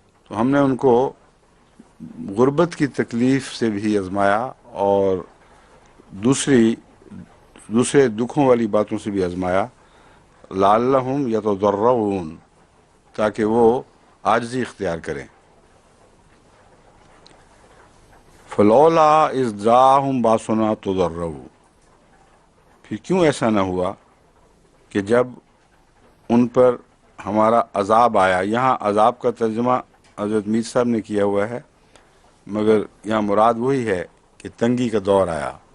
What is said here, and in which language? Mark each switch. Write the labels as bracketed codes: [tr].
[ur] تو ہم نے ان کو غربت کی تکلیف سے بھی آزمایا اور دوسرے دکھوں والی باتوں سے بھی آزمایا، [ar] لعلہم یتضرعون، [ur] تاکہ وہ عاجزی اختیار کریں. [ar] فلولا اذ جاءہم باسنا تضرعوا. [ur] پھر کیوں ایسا نہ ہوا کہ جب ان پر ہمارا عذاب آیا. یہاں عذاب کا ترجمہ حضرت میر صاحب نے کیا ہوا ہے، مگر یہاں مراد وہی ہے کہ تنگی کا دور آیا.